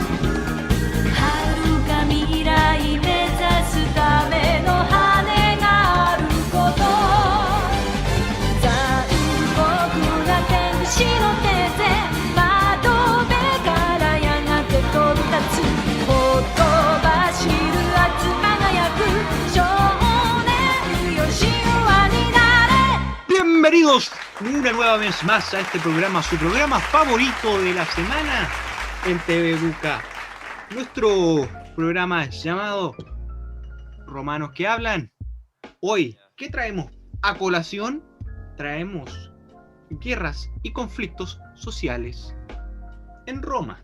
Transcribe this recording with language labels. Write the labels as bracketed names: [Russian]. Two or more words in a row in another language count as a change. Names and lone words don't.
[Japanese] 未来目指すための羽があること残酷な天使の手で窓辺からやがて飛び立つほとばしる熱輝く少年よ神話になれ [Spanish] Bienvenidos una nueva vez más a este programa, su programa favorito de la semana en TV Buca. Nuestro programa llamado Romanos que hablan. Hoy, ¿qué traemos a colación? Traemos guerras y conflictos sociales en Roma.